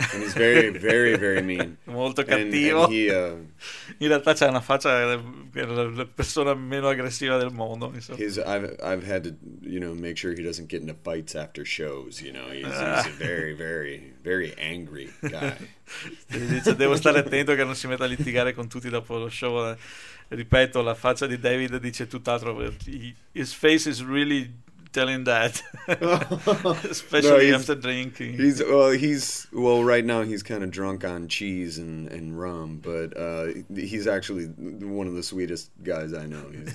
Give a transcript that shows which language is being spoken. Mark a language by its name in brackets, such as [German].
[English] And he's very, very, very mean. [Italian] Molto cattivo. And in realtà c'è una faccia, la persona meno aggressiva del mondo. [English] I've had to, you know, make sure he doesn't get into fights after shows. You know, he's a very, very, very angry guy. [Italian] Dice, devo stare attento che non si metta a litigare con tutti dopo lo show. Ripeto, la faccia di David dice tutt'altro. [English] His face is really telling that, especially no, after drinking. He's right now he's kind of drunk on cheese and rum, but he's actually one of the sweetest guys I know.